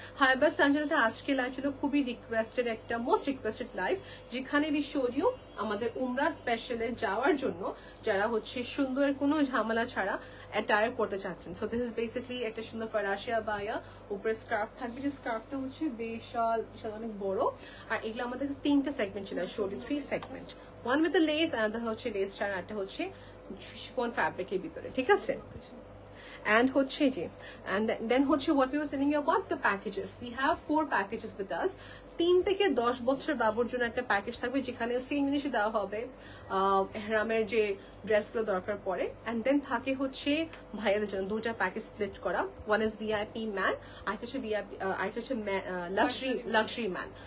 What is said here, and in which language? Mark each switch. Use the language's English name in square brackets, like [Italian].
[Bangla] হায়াবাস সানজানাতে আজকে লাইভ ছিল খুবই রিকোয়েস্টেড, একটা মোস্ট রিকোয়েস্টেড লাইভ, যেখানে বি শোড ইউ আমাদের উমরা স্পেশালে যাওয়ার জন্য যারা হচ্ছে সুন্দর কোনো ঝামেলা ছাড়া অ্যাটায়ার পড়তে চাচ্ছেন। সো দিস ইজ বেসিক্যালি একটা সুন্দর ফরাসিয়া বায়া, উপরে স্কার্ফ থাকবে, যে স্কার্ফটা হচ্ছে বিশাল বিশাল অনেক বড়, আর এগুলো আমাদের 3টা সেগমেন্ট ছিল, showed you 3 segment, [English] one with the lace, [Bangla] আলাদা হচ্ছে লেস ছাড়া, একটা হচ্ছে শিফন ফ্যাব্রিকের ভিতরে, ঠিক আছে। [English] And হচ্ছে যে, and then হচ্ছে what we were telling you about the packages. We have 4 packages with us. [Bangla] 3 থেকে 10 বছর বাবুর জন্য একটা প্যাকেজ থাকবে, যেখানে সেম জিনিসই দেওয়া হবে, এহরামের যে ড্রেসগুলো দরকার পড়ে, and then থাকে হচ্ছে ভাইয়াদের জন্য 2টা প্যাকেজ স্প্লিট করা, one is VIP ম্যান, আরেকটা হচ্ছে VIP, আরেকটা হচ্ছে লাক্সারি ম্যান।